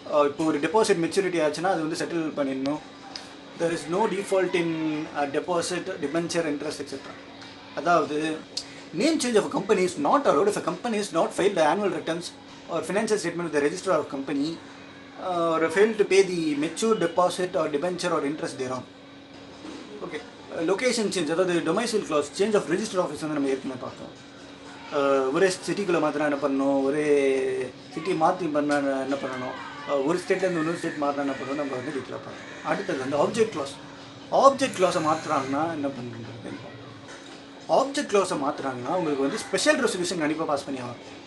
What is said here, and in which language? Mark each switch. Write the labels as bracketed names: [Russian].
[Tamil] இப்போ ஒரு deposit maturity ஆச்சுன்னா அது வந்து செட்டில் பண்ணிடணும். [English] There is no default in deposit, debenture, interest etcetera. [Tamil] அதாவது [English] Name change of company is not allot if a company is not file the annual returns or financial statement with the registrar of company or fail to pay the mature deposit or debenture or interest thereon. Okay. [Tamil] Location change, அதாவது domicile clause, [English] change of register office [Tamil] வந்து நம்ம ஏற்கனவே பார்த்தோம். ஒரே சிட்டிக்குள்ளே மாற்றினா என்ன பண்ணணும், ஒரே சிட்டி மாற்றி பண்ணால் என்ன பண்ணணும், ஒரு ஸ்டேட்லேருந்து இன்னொரு ஸ்டேட் மாற்றினா என்ன பண்ணணும், நம்ம வந்து டீட்டெயிலாக பார்க்கணும். அடுத்தது வந்து ஆப்ஜெக்ட் க்ளாஸை மாற்றுறாங்கன்னா என்ன பண்ணுறது. ஆப்ஜெக்ட் க்ளாஸை மாற்றுறாங்கன்னா உங்களுக்கு வந்து ஸ்பெஷல் ரெசல்யூஷன் கண்டிப்பாக பாஸ் பண்ணி ஆகும்.